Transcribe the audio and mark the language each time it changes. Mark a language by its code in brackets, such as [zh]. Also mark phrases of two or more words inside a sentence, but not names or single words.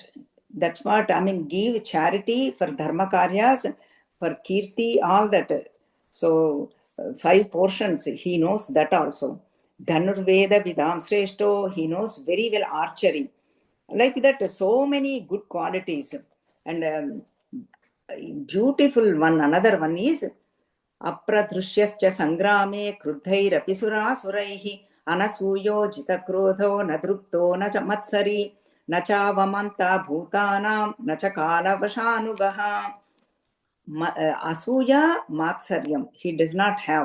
[en] That's what I mean, give charity for [sa] dharma karyas, [en] for kirti, all that. So 5 portions, he knows that also. [sa] Dhanurveda Vidam Sreshto, [en] he knows very well archery. Like that, so many good qualities. And beautiful one, another one is [sa] Apradrushyascha Sangrame Krudhairapi Suraihi Anasuyo Jitakrodho Nadrupto Nacha Matsari Nacha Vamanta Bhutanam Nacha Kala Vashanugaha. Asuya Matsaryam, [en] he does not have.